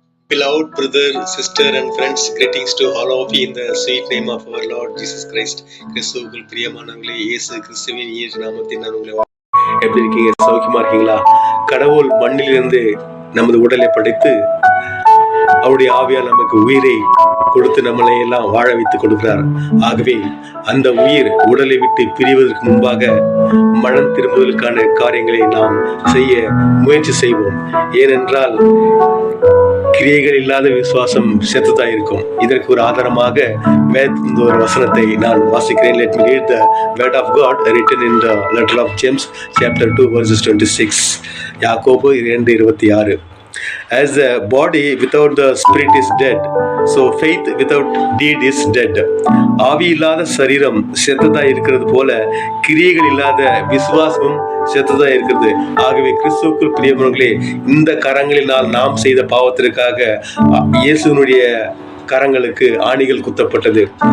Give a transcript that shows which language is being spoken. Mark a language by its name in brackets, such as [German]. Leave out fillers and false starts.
[English] Beloved brother, sister, and friends, greetings to all of you in the sweet name of our Lord Jesus Christ. [Tamil] கிறிஸ்துவுக்குள் பிரியமானவர்களே, இயேசு கிறிஸ்துவின் இயேசு நாமத்தில் நான் உங்களை எப்படி இருக்கீங்க? சௌக்கியமா இருக்கீங்களா? கடவுள் மண்ணிலிருந்து நமது உடலை படைத்து அவருடைய ஆவியால் நமக்கு உயிரை கொடுத்து நம்மளை எல்லாம் வாழ வைத்து கொடுக்கிறார். ஆகவே அந்த உயிர் உடலை விட்டு பிரிவதற்கு முன்பாக மனம் திரும்புவதற்கான காரியங்களை நாம் செய்ய முயற்சி செய்வோம். ஏனென்றால் கிரியைகள் இல்லாத விசுவாசம் செத்துதான் இருக்கும். இதற்கு ஒரு ஆதாரமாக வேதத்தின் ஒரு வசனத்தை நான் வாசிக்கிறேன். [English] Let me read the word of God written in the letter of James chapter 2 verses 26. யாக்கோபு 2:26. As the body without the spirit is dead, so faith without deed is dead. [Tamil] ஆவி இல்லாத சரீரம் செத்ததா இருக்கிறது போல கிரியைகள் இல்லாத விசுவாசமும் செத்ததா இருக்கிறது. ஆகவே கிறிஸ்துவுக்குள் பிரியமானவர்களே, இந்த கரங்களினால் நாம் செய்த பாவத்திற்காக இயேசுனுடைய கரங்களுக்கு ஆணிகள் குத்தப்பட்டது.